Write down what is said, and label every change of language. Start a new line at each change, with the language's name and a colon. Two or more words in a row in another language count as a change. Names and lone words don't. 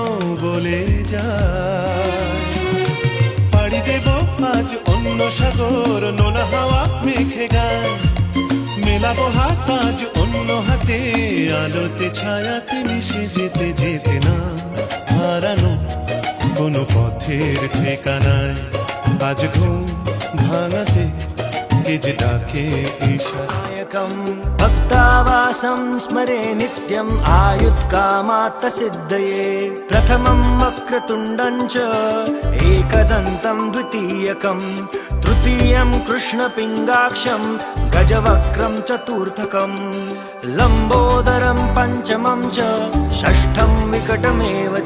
Bangla: বলে যায় পাড়ি দেব আজ অন্য সাগর নোনা হাওয়া মেঘে গায় মেলাবো হাত আজ অন্য হাতে আলোতে ছায়াতে মিশে যেতে যেতে না হারানো কোনো পথের ঠিকানায় আজ ঘুম ভাঙাতে কে যে ডাকে ইশারায়
Sanskrit: भक्तावासं स्मरे नित्यम् आयुत्कामात्तसिद्धये प्रथमं वक्रतुण्डं च एकदन्तं द्वितीयकं तृतीयं कृष्णपिङ्गाक्षं गजवक्त्रं चतुर्थकं लम्बोदरं पञ्चमं च षष्ठं विकटमेव च